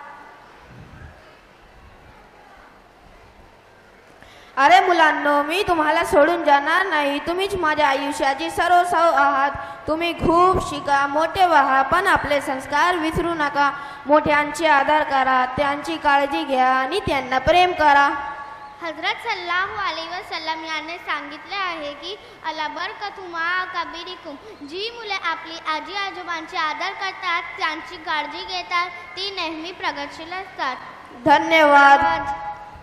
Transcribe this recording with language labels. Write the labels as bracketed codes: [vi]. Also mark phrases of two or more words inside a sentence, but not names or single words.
[mr] अरे मुलांनो, मी तुम्हाला सोडून जाणार नाही. तुम्हीच माझ्या आयुष्याची सर्वस्व आहात. तुम्ही खूप शिका, मोठे व्हा, पण आपले संस्कार विसरू नका. मोठ्यांचे आदर करा, त्यांची काळजी घ्या आणि त्यांना प्रेम करा. हजरत [ar] صلى الله عليه وسلم [mr] यांनी सांगितले आहे की [ar] ألا بركة مع كبيركم. [mr] जी मुले आपली आजी आजोबांचे आदर करतात, त्यांची काळजी घेतात, ती नेहमी प्रगतशील असतात. धन्यवाद.